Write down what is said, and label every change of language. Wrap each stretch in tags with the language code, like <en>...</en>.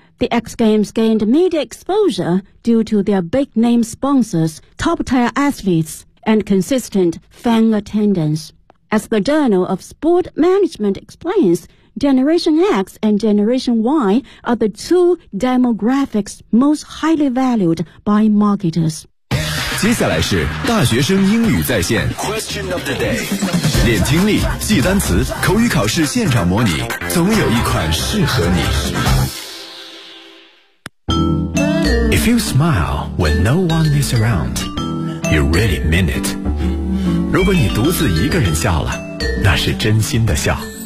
<en>The X Games gained media exposure due to their big-name sponsors, top-tier athletes, and consistent fan attendance. As the Journal of Sport Management explains, Generation X and Generation Y are the two demographics most highly valued by marketers.</en> <zh>接下来是大学生英语在线</zh> <en>Question of the day.</en> <zh>练听力，记单词，口语考试现场模拟，总有一款适合你。</zh> <en>If you smile when no one is around, you really mean it.</en> <zh>如果你独自一个人笑了，那是真心的笑。</zh>